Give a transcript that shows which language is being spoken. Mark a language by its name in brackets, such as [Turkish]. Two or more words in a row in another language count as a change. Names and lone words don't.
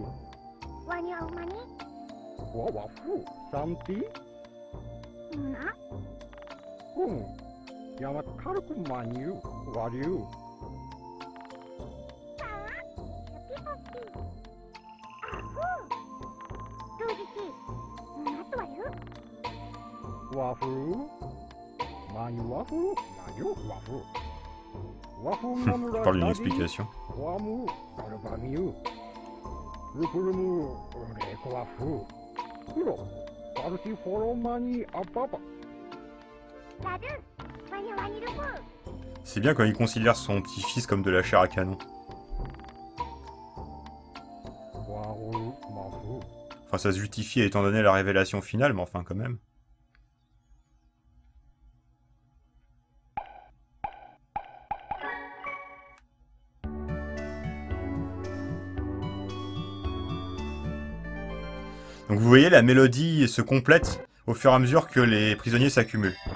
[French] Wanyu mani? Wawafu samti. 山軽くマニューワリューワフルマニュワフルマニュワフルワフルナムラ Parle d'une explication. ワムガルバミュルフルムレコワフクロパルティフォロマニアパパ C'est bien quand il considère son petit-fils comme de la chair à canon. Enfin, ça se justifie étant donné la révélation finale, mais enfin, quand même. Donc vous voyez, la mélodie se complète au fur et à mesure que les prisonniers s'accumulent.